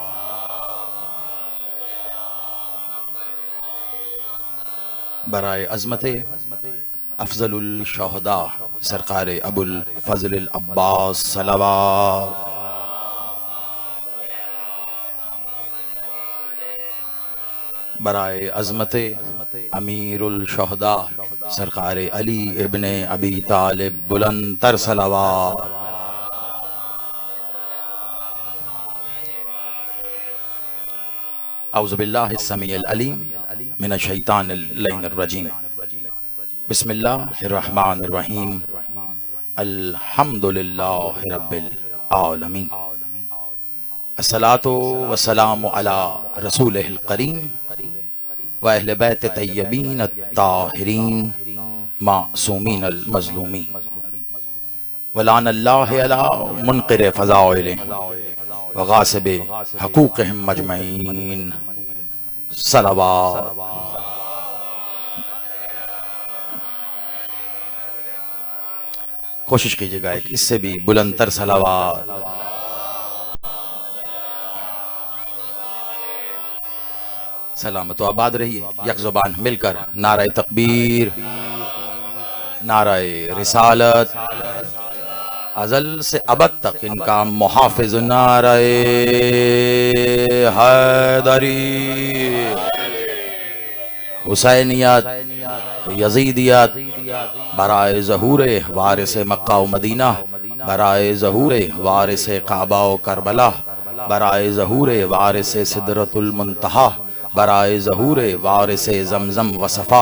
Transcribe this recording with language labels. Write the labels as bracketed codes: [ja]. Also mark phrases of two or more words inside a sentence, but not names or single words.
[ur] برائے عظمت [ar] أفضل الشهداء [ur] سرکار ابوالفضل عباس صلوات. برائے عظمت [ar] أمير الشهداء [ur] سرکار علی ابن ابی طالب بلند تر صلوات. [ar] أعوذ بالله السميع العليم من الشيطان اللعين الرجيم. بسم الله الرحمن الرحيم. الحمد لله رب العالمين. الصلاة والسلام على رسوله الكريم و أهل بيت طيبين الطاهرين معصومين المظلومين ولعنة الله على منكر فضائلهم و غاصب حقوقهم أجمعين صلوات. [ur] کوشش کیجیے گا ایک اس سے بھی بلندتر صلوات. سلامت و آباد رہیے. یک زبان مل کر نعرۂ تکبیر، نعرۂ رسالت، ازل سے ابد تک ان کا محافظ نعرۂ حیدری، حسینیت، یزیدیت، برائے ظہور وارث مکہ و مدینہ, برائے ظہور وارث کعبہ و کربلا، برائے ظہور وارث سدرۃ المنتہیٰ، برائے ظہور وارث زمزم و صفا,